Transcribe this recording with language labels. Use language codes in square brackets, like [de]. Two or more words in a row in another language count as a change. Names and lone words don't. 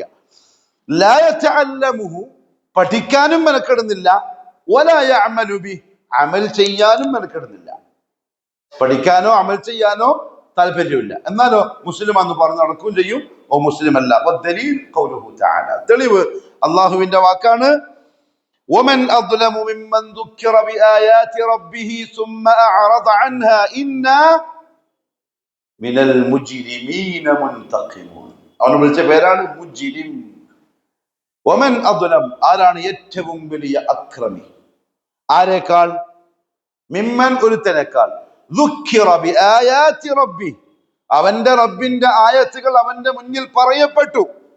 [ar] لا يتعلمه, [ml] പഠിക്കാനും മെനക്കെടുന്നില്ല. [ar] ولا يعمل به, [ml] അമൽ ചെയ്യാനും മെനക്കെടുന്നില്ല. പഠിക്കാനോ അമൽ ചെയ്യാനോ താല്പര്യമില്ല, എന്നാലോ മുസ്ലിം എന്ന് പറഞ്ഞ് നടക്കുകയും ചെയ്യും. ഓ മുസ്ലിം അല്ല. [ar] والدليل قوله تعالى, [ml] തെളിവ് അള്ളാഹുവിന്റെ വാക്കാണ്, [ar] ومن أظلم ممن ذكر بآيات ربه ثم أعرض عنها إنا من المجرمين منتقمون. [ml] അവനെ വിളിച്ച പേരാണ് മുജ്രിം. [ar] ومن أظلم, [ml] ആരാണ് ഏറ്റവും വലിയ അക്രമി? ആരേക്കാൾ? മിമ്മൻ, ഒരുത്തനേക്കാൾ. [ar] ذكر بآيات ربه, [ml] അവന്റെ റബ്ബിന്റെ ആയത്തുകൾ അവന്റെ മുന്നിൽ പറയപ്പെട്ടു.